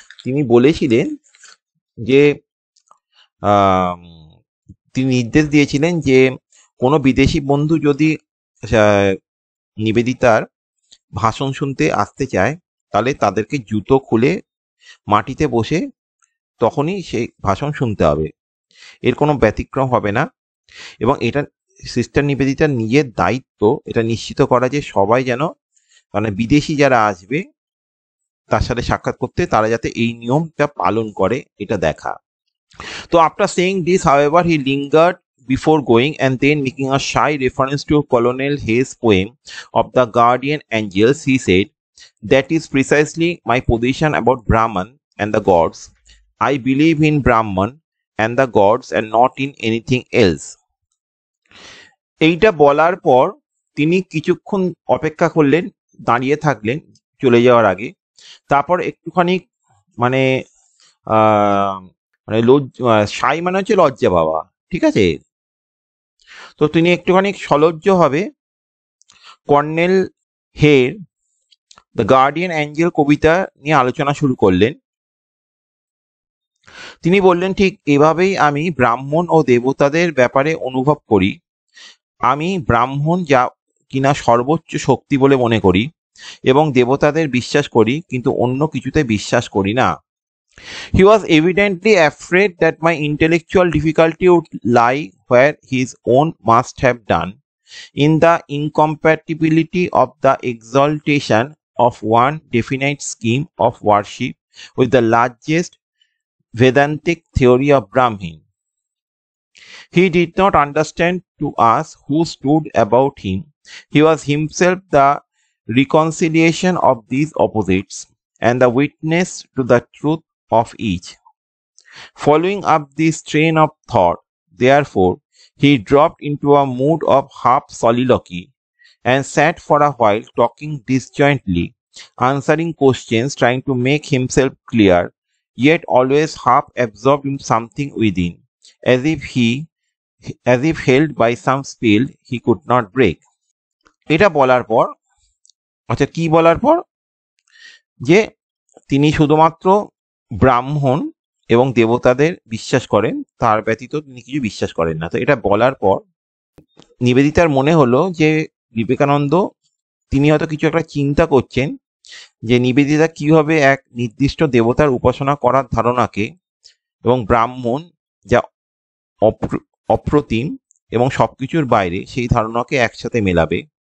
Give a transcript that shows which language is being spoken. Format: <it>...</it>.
<bn>তিনি বলেছিলেন যে আম, তিনি নির্দেশ দিয়েছিলেন যে কোনো বিদেশি বন্ধু যদি নিবেদিতার ভাষণ শুনতে আসতে চায় তাহলে তাদেরকে জুতো খুলে মাটিতে বসে তখনই সেই ভাষণ শুনতে হবে, এর কোনো ব্যতিক্রম হবে না। এবং এটা সিস্টার নিবেদিতার নিজের দায়িত্ব এটা নিশ্চিত করা যে সবাই যেন, মানে বিদেশি যারা আসবে তার সাথে সাক্ষাৎ করতে, তারা যাতে এই নিয়মটা পালন করে এটা দেখা।</bn> <en>So after saying this, however, he lingered before going, and then making a shy reference to Colonel Hayes' poem of the guardian angels, he said, "That is precisely my position about Brahman and the gods. I believe in Brahman and the gods and not in anything else."</en> <bn>এইটা বলার পর তিনি কিছুক্ষণ অপেক্ষা করলেন, দাঁড়িয়ে থাকলেন চলে যাওয়ার আগে। তারপর একটুখানি মানে আহ মানে সাই মানে হচ্ছে লজ্জা পাওয়া, ঠিক আছে? তো তিনি একটুখানি সলজ্জ হবে colonel her the guardian Angel কবিতা নিয়ে আলোচনা শুরু করলেন। তিনি বললেন, ঠিক এভাবেই আমি ব্রাহ্মণ ও দেবতাদের ব্যাপারে অনুভব করি। আমি ব্রাহ্মণ যা কিনা সর্বোচ্চ শক্তি বলে মনে করি এবং দেবতাদের বিশ্বাস করি, কিন্তু অন্য কিছুতে বিশ্বাস করি না।</bn> <en>He was evidently afraid that my intellectual difficulty would lie where his own must have done, in the incompatibility of the exaltation of one definite scheme of worship with the largest Vedantic theory of Brahmin. He did not understand to us who stood about him. He was himself the reconciliation of these opposites and the witness to the truth of each. Following up this train of thought, therefore, he dropped into a mood of half soliloquy and sat for a while talking disjointly, answering questions, trying to make himself clear, yet always half absorbed in something within, as if held by some spell he could not break.</en> <bn>এটা বলার পর, আচ্ছা কি বলার পর? যে তিনি শুধুমাত্র ব্রাহ্মণ এবং দেবতাদের বিশ্বাস করেন, তার ব্যতীত তিনি কিছু বিশ্বাস করেন না। তো এটা বলার পর নিবেদিতার মনে হলো যে বিবেকানন্দ তিনি হয়তো কিছু একটা চিন্তা করছেন, যে নিবেদিতা কিভাবে এক নির্দিষ্ট দেবতার উপাসনা করার ধারণাকে এবং ব্রাহ্মণ যা অপ্রতিম এবং সবকিছুর বাইরে সেই ধারণাকে একসাথে মেলাবে।</bn>